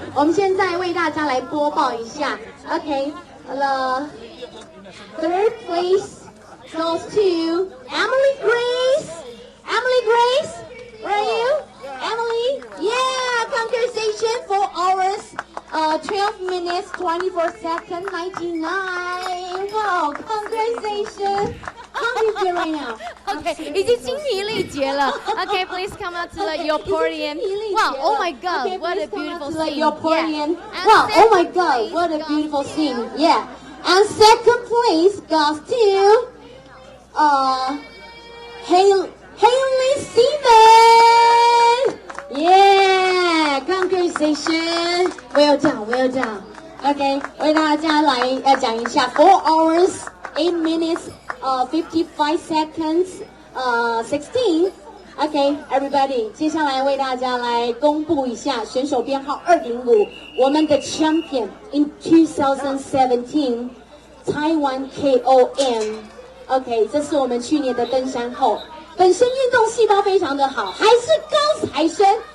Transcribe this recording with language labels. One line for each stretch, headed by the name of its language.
Chinese: 我们现在为大家来播报一下。
English: Okay, the third place goes to Emily Grace. Emily Grace, where are you? Emily? Yeah, congratulations, 4 hours, 12 minutes, 24 seconds, 99. Wow, congratulations. How do you feel right now?
Chinese: Okay, 已经精疲力竭了。
English: Okay, please come out to your podium. Wow, oh my God, okay, what a beautiful scene. Your podium. Yeah. Wow, oh my God, what a beautiful scene. Yeah. And second place goes to Haley Simmons. Yeah, congratulations. Well done, well done.
Chinese: Okay, 为大家来讲一下
English: 4 hours, 8 minutes, 55 seconds, 16. Okay, everybody.
Chinese: 接下来为大家来公布一下选手编号205，我们的
English: champion in 2017 Taiwan KOM.
Chinese: OK， 这是我们去年的登山后，本身运动细胞非常的好，还是高材生。